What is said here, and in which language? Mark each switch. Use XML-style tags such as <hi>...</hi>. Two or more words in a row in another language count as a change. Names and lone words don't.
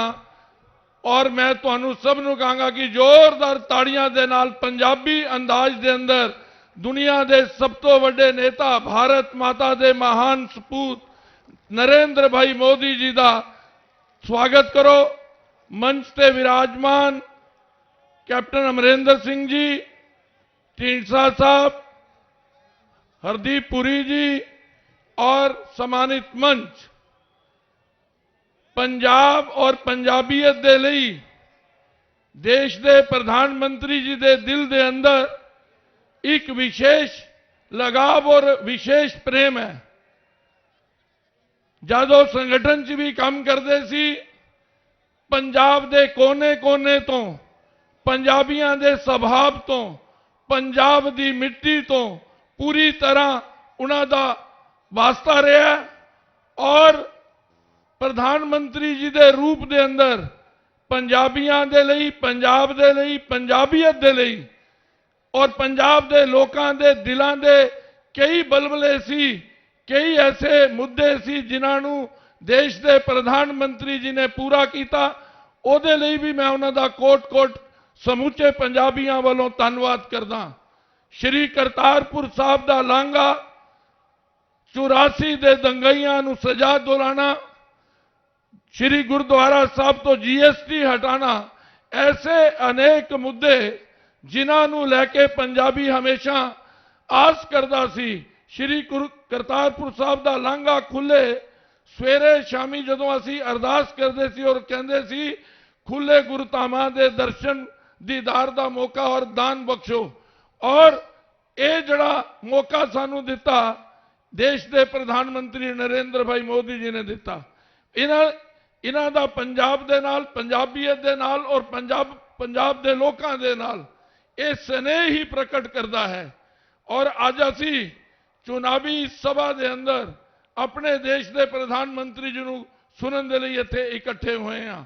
<pa>ਔਰ ਮੈਂ ਤੁਹਾਨੂੰ ਸਭ ਨੂੰ ਕਹਾਂਗਾ ਕਿ ਜ਼ੋਰਦਾਰ ਤਾੜੀਆਂ ਦੇ ਨਾਲ ਪੰਜਾਬੀ ਅੰਦਾਜ਼ ਦੇ ਅੰਦਰ ਦੁਨੀਆ ਦੇ ਸਭ ਤੋਂ ਵੱਡੇ ਨੇਤਾ ਭਾਰਤ ਮਾਤਾ ਦੇ ਮਹਾਨ ਸਪੂਤ ਨਰੇਂਦਰ ਭਾਈ ਮੋਦੀ ਜੀ ਦਾ ਸਵਾਗਤ ਕਰੋ। ਮੰਚ ਤੇ ਵਿਰਾਜਮਾਨ ਕੈਪਟਨ ਅਮਰਿੰਦਰ ਸਿੰਘ ਜੀ, ਢੀਂਡਸਾ ਸਾਹਬ, ਹਰਦੀਪ ਪੁਰੀ ਜੀ ਔਰ ਸਨਮਾਨਿਤ ਮੰਚ, ਪੰਜਾਬ ਔਰ ਪੰਜਾਬੀਅਤ ਦੇ ਲਈ ਦੇਸ਼ ਦੇ ਪ੍ਰਧਾਨਮੰਤਰੀ ਜੀ ਦੇ ਦਿਲ ਦੇ ਅੰਦਰ ਏਕ ਵਿਸ਼ੇਸ਼ ਲਗਾਵ ਔਰ ਵਿਸ਼ੇਸ਼ ਪ੍ਰੇਮ ਹੈ। ਜਦੋਂ ਸੰਗਠਨ 'ਚ ਭੀ ਕਾਮ ਕਰਤੇ ਸੀ, ਪੰਜਾਬ ਦੇ ਕੋਨੇ ਕੋਨੇ ਤੋਂ ਪੰਜਾਬੀਆਂ ਦੇ ਸੁਭਾਅ ਤੋਂ, ਪੰਜਾਬ ਦੀ ਮਿੱਟੀ ਤੋਂ ਪੂਰੀ ਤਰ੍ਹਾਂ ਉਹਨਾਂ ਦਾ ਵਾਸਤਾ ਰਿਹਾ ਔਰ ਪ੍ਰਧਾਨ ਮੰਤਰੀ ਜੀ ਦੇ ਰੂਪ ਦੇ ਅੰਦਰ ਪੰਜਾਬੀਆਂ ਦੇ ਲਈ, ਪੰਜਾਬ ਦੇ ਲਈ, ਪੰਜਾਬੀਅਤ ਦੇ ਲਈ ਔਰ ਪੰਜਾਬ ਦੇ ਲੋਕਾਂ ਦੇ ਦਿਲਾਂ ਦੇ ਕਈ ਬਲਬਲੇ ਸੀ, ਕਈ ਐਸੇ ਮੁੱਦੇ ਸੀ ਜਿਨ੍ਹਾਂ ਨੂੰ ਦੇਸ਼ ਦੇ ਪ੍ਰਧਾਨ ਮੰਤਰੀ ਜੀ ਨੇ ਪੂਰਾ ਕੀਤਾ। ਉਹਦੇ ਲਈ ਵੀ ਮੈਂ ਉਹਨਾਂ ਦਾ ਕੋਟ-ਕੋਟ ਸਮੁੱਚੇ ਪੰਜਾਬੀਆਂ ਵੱਲੋਂ ਧੰਨਵਾਦ ਕਰਦਾ। ਸ਼੍ਰੀ ਕਰਤਾਰਪੁਰ ਸਾਹਿਬ ਦਾ ਲਾਂਘਾ, 84 ਦੇ ਦੰਗਈਆਂ ਨੂੰ ਸਜ਼ਾ ਦਿਲਾਉਣਾ, ਸ੍ਰੀ ਗੁਰਦੁਆਰਾ ਸਾਹਿਬ ਤੋਂ ਜੀਐਸਟੀ ਹਟਾਨਾ, ਐਸੇ ਅਨੇਕ ਮੁੱਦੇ ਜਿਨ੍ਹੋਂ ਲੈਕੇ ਪੰਜਾਬੀ ਹਮੇਸ਼ਾ ਆਸ ਕਰਤਾ ਸੀ। ਸ੍ਰੀ ਕਰਤਾਰਪੁਰ ਸਾਹਿਬ ਕਾ ਲਾਂਘਾ ਖੁੱਲ੍ਹੇ ਸਵੇਰੇ ਸ਼ਾਮੀ ਜਦੋਂ ਅਸੀਂ ਅਰਦਾਸ ਕਰਤੇ ਸੀ ਔਰ ਕਹਿਤੇ ਸੀ ਖੁੱਲ੍ਹੇ ਗੁਰਧਾਮਾਂ ਦੇ ਦਰਸ਼ਨ ਦੀਦਾਰ ਕਾ ਮੌਕਾ ਔਰ ਦਾਨ ਬਖ਼ਸ਼ੋ, ਔਰ ਯੇ ਜੜਾ ਮੌਕਾ ਸਾਨੂੰ ਦਿੱਤਾ ਦੇਸ਼ ਕੇ ਪ੍ਰਧਾਨਮੰਤਰੀ ਨਰੇਂਦਰ ਭਾਈ ਮੋਦੀ ਜੀ ਨੇ ਦਿੱਤਾ। ਇਨ੍ਹਾਂ ਦਾ ਪੰਜਾਬ ਦੇ ਨਾਲ, ਪੰਜਾਬੀਅਤ ਦੇ ਨਾਲ ਔਰ ਪੰਜਾਬ ਦੇ ਲੋਕਾਂ ਦੇ ਨਾਲ ਯੇ ਸਨੇਹ ਹੀ ਪ੍ਰਗਟ ਕਰਤਾ ਹੈ। ਔਰ ਅੱਜ ਅਸੀਂ ਚੁਣਾਵੀ ਸਭਾ ਦੇ ਅੰਦਰ ਅਪਨੇ ਦੇਸ਼ ਕੇ ਪ੍ਰਧਾਨਮੰਤਰੀ ਜੀ ਨੂੰ ਸੁਣਨ ਦੇ ਲਈ ਇੱਥੇ ਇਕੱਠੇ ਹੋਏ ਹੈਂ।</pa>